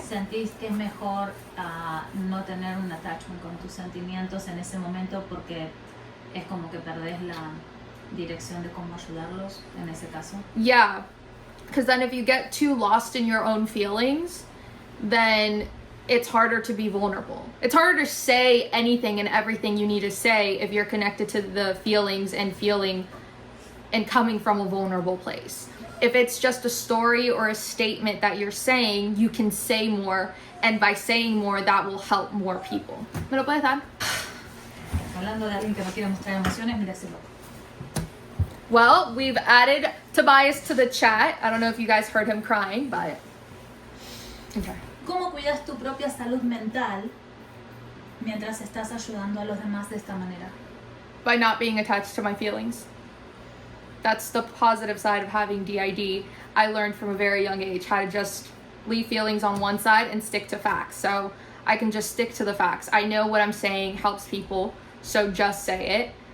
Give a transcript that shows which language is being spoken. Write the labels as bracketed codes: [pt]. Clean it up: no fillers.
[es] ¿Sentís que es mejor no tener un attachment con tus sentimientos en ese momento porque es como que perdés la dirección de cómo ayudarlos en ese caso? [en] Yeah, because then if you get too lost in your own feelings, then it's harder to be vulnerable. It's harder to say anything and everything you need to say if you're connected to the feelings and feeling and coming from a vulnerable place. If it's just a story or a statement that you're saying, you can say more, and by saying more, that will help more people. [es] ¿Me lo puedes dar? Hablando de alguien que no quiere mostrar emociones, mira ese loco. [en] Well, we've added Tobias to the chat. I don't know if you guys heard him crying, but okay. [es] ¿Cómo cuidas tu propia salud mental mientras estás ayudando a los demás de esta manera? [en] By not being attached to my feelings. That's the positive side of having DID. I learned from a very young age how to just leave feelings on one side and stick to facts. So I can just stick to the facts. I know what I'm saying helps people, so just say it.